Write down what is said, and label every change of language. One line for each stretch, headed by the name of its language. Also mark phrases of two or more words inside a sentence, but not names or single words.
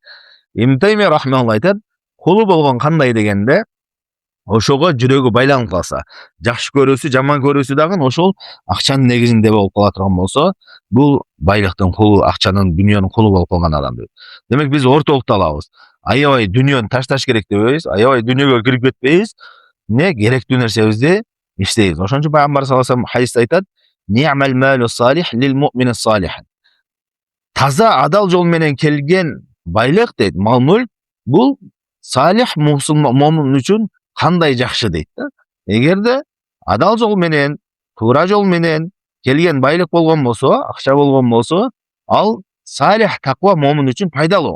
Kyrgyz: Ибн Таймия рахмаллах айтат: "Кулу болгон кандай дегенде, ошого жүрөгү байланып калса, жакшы көрүүсү, жаман көрүүсү дагы ошол акчанын негизинде болуп кала турган болсо, бул байлыктын кулу, акчанын, дүйнөнүн кулу болуп калган адам дейт. Демек биз ортолукта алабыз. Аябай дүйнөнү ташташ керек дебейбиз, аябай дүйнөгө кирип кетпейбиз. Керектүү нерсебизди иштейбиз. Ошон үчүн Пайгамбар
Arabic: صلى الله عليه وسلم
Kyrgyz: хадисте айтат:
Arabic: "نعم المال الصالح للمؤمن الصالح."
Kyrgyz: Таза адал жол менен келген байлык дейт, мал-мүлк, бул салих момун үчүн кандай жакшы дейт да. Эгерде адал жол менен, туура жол менен келген байлык болгон болсо, акча болгон болсо, ал салих, таква момун үчүн пайдалуу.